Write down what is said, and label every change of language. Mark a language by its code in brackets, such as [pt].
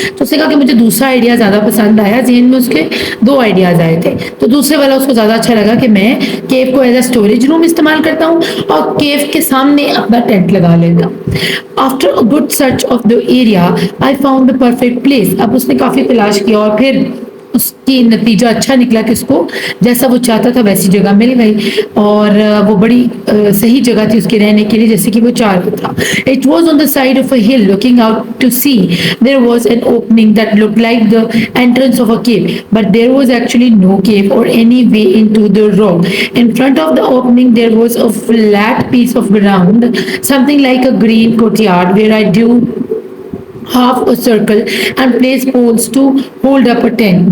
[ur] تو اس نے کہا کہ مجھے دوسرا آئیڈیا زیادہ پسند آیا, ذہن میں اس کے دو آئیڈیاز آئے تھے, تو دوسرے والا اس کو زیادہ اچھا لگا کہ میں کیو کو [en] as a storage room [ur] استعمال کرتا ہوں اور کیو کے سامنے اپنا ٹینٹ لگا لیتا ہوں. [en] After a good search of the area I found the perfect place. [ur] اب اس نے کافی تلاش کیا اور پھر اس کی نتیجہ اچھا نکلا کہ اس کو جیسا وہ چاہتا تھا ویسی جگہ مل گئی, اور وہ بڑی صحیح جگہ تھی اس کے رہنے کے لیے, جیسے کہ وہ چاہ رہا تھا. [en] It was on the side of a hill looking out to sea. There was an opening that looked like the entrance of a cave, but there was actually no cave or any way into the rock. In front of the opening there was a flat piece of ground, something like a green courtyard, where I do half a circle and place poles to hold up a tent.